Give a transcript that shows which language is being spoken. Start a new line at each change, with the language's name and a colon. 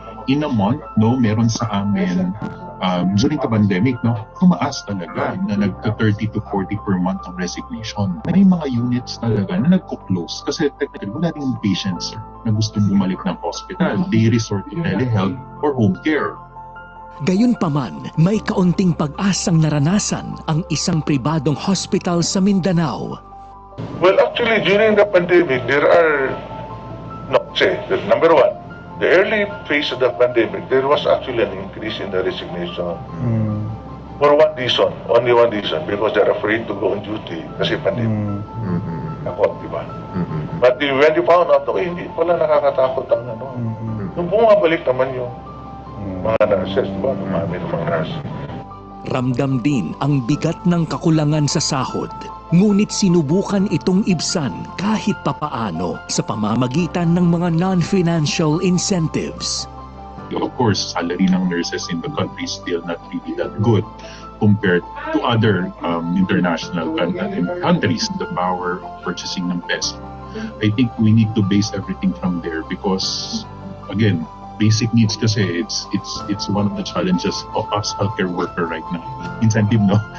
Filipino: In a month, meron sa amin,
English: during the pandemic,
Filipino: tumaas talaga na nagka-30 to 40 per month ang resignation. May mga units talaga na nagko-close kasi technically wala rin patients, sir, na gusto bumalik ng hospital.
English: They resort to telehealth or home care.
Filipino: Gayunpaman, may kaunting pag-asang naranasan ang isang pribadong hospital sa Mindanao.
English: Well, actually, during the pandemic, there are No, say, number one, the early phase of the pandemic, there was actually an increase in the resignation. For one reason, only one reason, because they're afraid to go on duty
Filipino: kasi
English: pandemic.
Filipino: Ako, di ba?
English: But when you found out,
Filipino: hindi pala nakakatakot ang ano. Nung bumabalik naman yung mga nurses, di ba? Dumami ng mga nurses. Ramdam din ang bigat ng kakulangan sa sahod, ngunit sinubukan itong ibsan kahit papaano sa pamamagitan ng mga non-financial incentives.
English: Of course, salary ng nurses in the country is still not really that good compared to other international countries, the power of purchasing ng peso. I think we need to base everything from there because, again, basic needs
Filipino: kasi
English: it's one of the challenges of us healthcare worker right now. Incentive, no?